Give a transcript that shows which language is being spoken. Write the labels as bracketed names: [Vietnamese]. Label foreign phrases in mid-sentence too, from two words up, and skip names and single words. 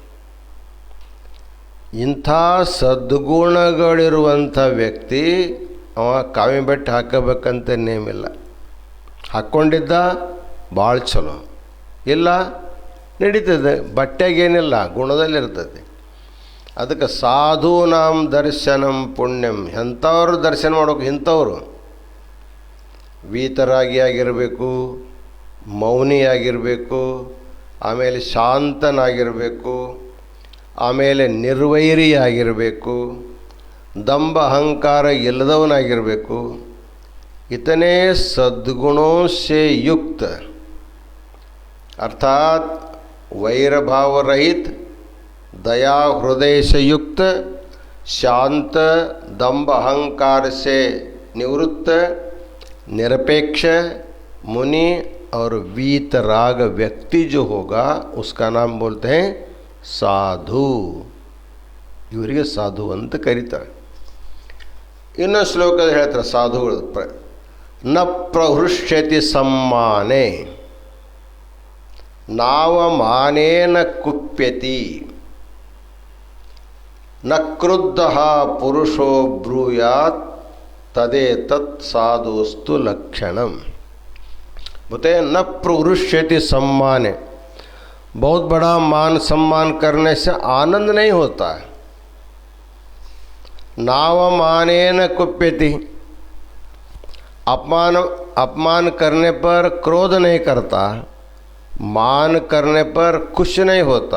[Kannada] ಇಂಥ ಸದ್ಗುಣಗಳಿರುವಂಥ ವ್ಯಕ್ತಿ ಅವ ಕಾವಿ ಬಟ್ಟೆ ಹಾಕಬೇಕಂತ ನೇಮಿಲ್ಲ, ಹಾಕ್ಕೊಂಡಿದ್ದ ಭಾಳ ಚಲೋ, ಇಲ್ಲ ನಡೀತದೆ, ಬಟ್ಟೆಗೇನಿಲ್ಲ, ಗುಣದಲ್ಲಿರ್ತದೆ। [Sanskrit] ಅದಕ್ಕೆ ಸಾಧೂನಾಂ ದರ್ಶನಂ ಪುಣ್ಯಂ, [Kannada] ಎಂಥವ್ರು ದರ್ಶನ ಮಾಡೋಕೆ ಇಂಥವ್ರು ವೀತರಾಗಿಯಾಗಿರಬೇಕು, ಮೌನಿಯಾಗಿರಬೇಕು, ಆಮೇಲೆ ಶಾಂತನಾಗಿರಬೇಕು, ಆಮೇಲೆ ನಿರ್ವೈರಿಯಾಗಿರಬೇಕು, ದಂಭ ಅಹಂಕಾರ ಇಲ್ಲದವನಾಗಿರಬೇಕು। [Hindi] इतने सद्गुणों से युक्त अर्थात वैर भाव रहित, दया हृदय से युक्त, शांत, दंभ अहंकार से निवृत्त, निरपेक्ष मुनि और वीतराग व्यक्ति जो होगा उसका नाम बोलते हैं साधु। [Kannada] ಇವರಿಗೆ ಸಾಧು ಅಂತ ಕರೀತಾರೆ। ಇನ್ನೊಂದು ಶ್ಲೋಕದಲ್ಲಿ ಹೇಳ್ತಾರೆ ಸಾಧುಗಳು [Sanskrit] ನ ಪ್ರಹೃಷ್ಯತಿ ಸಮ್ಮಾನೆ ನಾವಮಾನೇನ ಕುಪ್ಯತಿ ನ ಕ್ರುದ್ಧಃ ಪುರುಷೋ ಬ್ರೂಯಾತ್ ತದೇತತ್ ಸಾಧುಸ್ತು लक्षणम। बोलते न प्रहृष्यति सम्माने, [Hindi] बहुत बड़ा मान सम्मान करने से आनंद नहीं होता है। [Sanskrit] नावमानेन कुप्यति, [Hindi] अपमान करने पर क्रोध नहीं करता, मान करने पर खुश नहीं होता।